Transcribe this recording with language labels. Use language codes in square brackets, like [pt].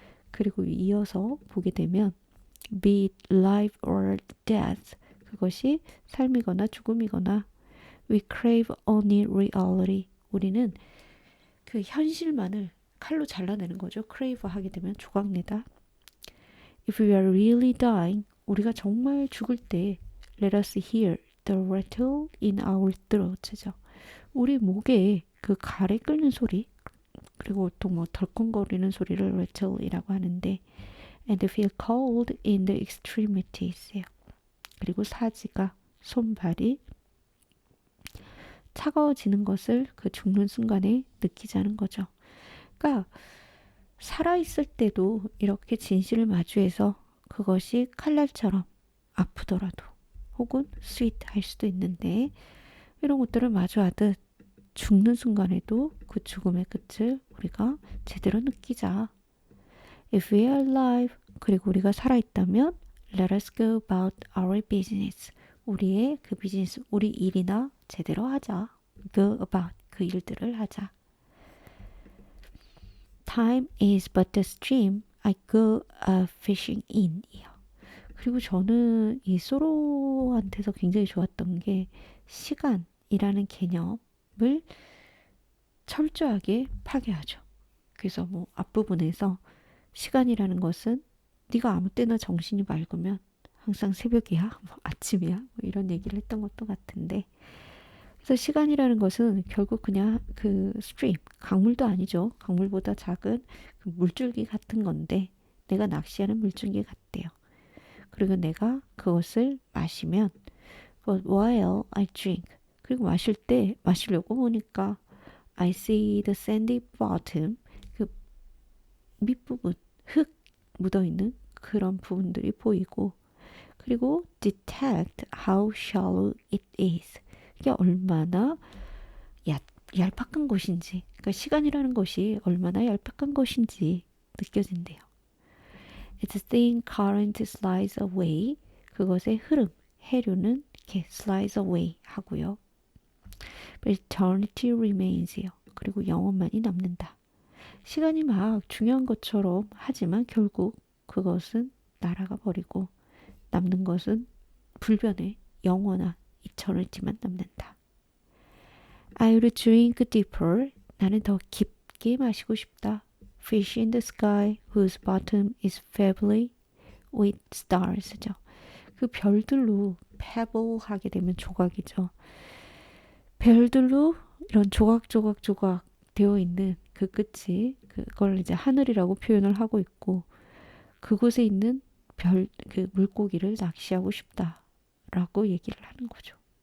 [ko] 그리고 이어서 보게 되면 [en] be it life or death [ko] 그것이 삶이거나 죽음이거나 [en] we crave only reality [ko] 우리는 그 현실만을 칼로 잘라내는 거죠. crave 하게 되면 조각내다. [en] If we are really dying [ko] 우리가 정말 죽을 때 [en] let us hear the rattle in our throats죠. [ko] 우리 목에 그 가래 끓는 소리 그리고 보통 뭐 덜컹거리는 소리를 rattle이라고 하는데 [en] and feel cold in the extremities [ko] 예요. 그리고 사지가 손발이 차가워지는 것을 그 죽는 순간에 느끼자는 거죠. 그러니까 살아있을 때도 이렇게 진실을 마주해서 그것이 칼날처럼 아프더라도 혹은 스윗할 수도 있는데 이런 것들을 마주하듯 죽는 순간에도 그 죽음의 끝을 우리가 제대로 느끼자. [en] If we are alive, [ko] 그리고 우리가 살아있다면 [en] let us go about our business. [ko] 우리의 그 비즈니스, 우리 일이나 제대로 하자. [en] Go about, [ko] 그 일들을 하자. [en] Time is but a stream I go fishing in. [ko] 그리고 저는 이 소로한테서 굉장히 좋았던 게 시간이라는 개념을 철저하게 파괴하죠. 그래서 뭐 앞부분에서 시간이라는 것은 네가 아무 때나 정신이 맑으면 항상 새벽이야, 뭐 아침이야, 뭐 이런 얘기를 했던 것도 같은데 그래서 시간이라는 것은 결국 그냥 그 스트림, 강물도 아니죠. 강물보다 작은 그 물줄기 같은 건데 내가 낚시하는 물줄기 같대요. 그리고 내가 그것을 마시면 [en] But while I drink [ko] 그리고 마시려고 보니까 [en] I see the sandy bottom [ko] 그 밑부분 흙 묻어있는 그런 부분들이 보이고 그리고 [en] detect how shallow it is [ko] 이게 얼마나 얄팍한 것인지 그러니까 시간이라는 것이 얼마나 얄팍한 것인지 느껴진대요. [en] Its thin current slides away [ko] 그것의 흐름 해류는 이렇게 [en] slides away 하고요. But eternity remains [ko] 그리고 영원만이 남는다. 시간이 막 중요한 것처럼 하지만 결국 그것은 날아가 버리고 남는 것은 불변의 영원한 이터널티만 남는다. [en] I will drink deeper. [ko] 나는 더 깊게 마시고 싶다. [en] Fish in the sky whose bottom is pebbly with stars죠. [ko] 그 별들로 pebble 하게 되면 조각이죠. 별들로 이런 조각 되어 있는 그 끝이 그걸 이제 하늘이라고 표현을 하고 있고 그곳에 있는 그 물고기를 낚시하고 싶다라고 얘기를 하는 거죠.